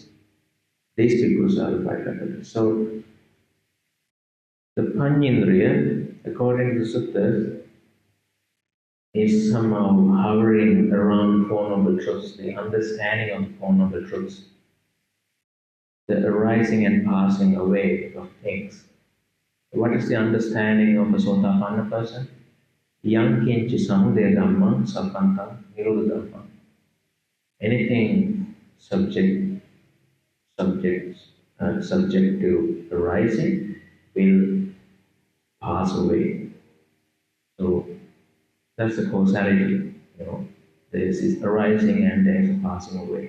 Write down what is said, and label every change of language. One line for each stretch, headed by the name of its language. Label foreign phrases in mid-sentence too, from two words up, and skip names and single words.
English: These bhikkhus are the five faculties. So, the panyendriya, according to the suttas, is somehow hovering around Four Noble Truths, the understanding of the Four Noble Truths, the arising and passing away of things. What is the understanding of a Sotapanna person?
Pali: Yang kinchi samudaya Dhamma sakkanta nirodha Dhamma.
English: Anything subject to arising will pass away. So that's the causality. There is this arising and there is a passing away.